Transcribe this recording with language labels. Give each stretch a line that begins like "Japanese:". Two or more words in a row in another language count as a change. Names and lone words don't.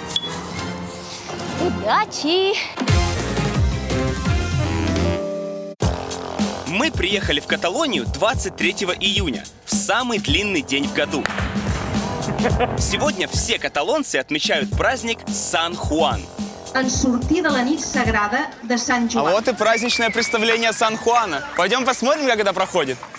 Russian: Удачи! Мы приехали в Каталонию 23 июня, в самый длинный день в году. Сегодня все каталонцы отмечают праздник Сан-Хуан.
Catalan: En sortir de la nit sagrada de Sant
Russian: А
Catalan: Joan.
Russian: вот и праздничное представление Сан-Хуана. Пойдем посмотрим, как это проходит.